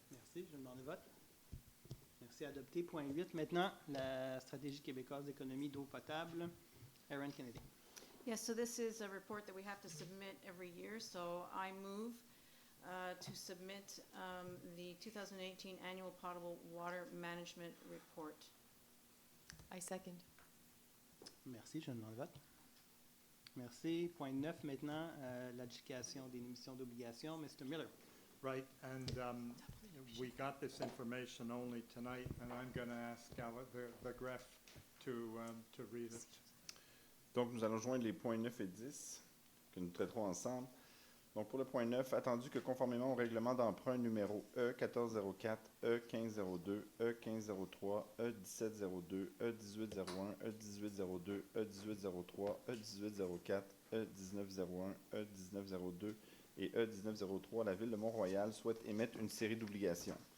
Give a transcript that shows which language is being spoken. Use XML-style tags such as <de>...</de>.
<fr>Merci, je demande le vote. Merci, adopté. Point 8. Maintenant, la stratégie québécoise d'économie d'eau potable. Aaron Kennedy.</fr> <en>Yes, so this is a report that we have to submit every year, so I move to submit the 2018 Annual Potable Water Management Report. I second.</en> <fr>Merci, je demande le vote. Merci. Point 9 maintenant, l'adjudication des émissions d'obligations.</fr> <en>Mr. Miller. Right, and we got this information only tonight, and I'm going to ask the gref to read it.</en> <fr>Donc, nous allons joindre les points 9 et 10 que nous traiterons ensemble. Donc, pour le point 9, attendu que conformément au règlement d'emprunt numéro E1404, E1502, E1503, E1702, E1801, E1802, E1803, E1804, E1901, E1902 et E1903, la Ville de Mont-Royal souhaite émettre une série d'obligations.</fr>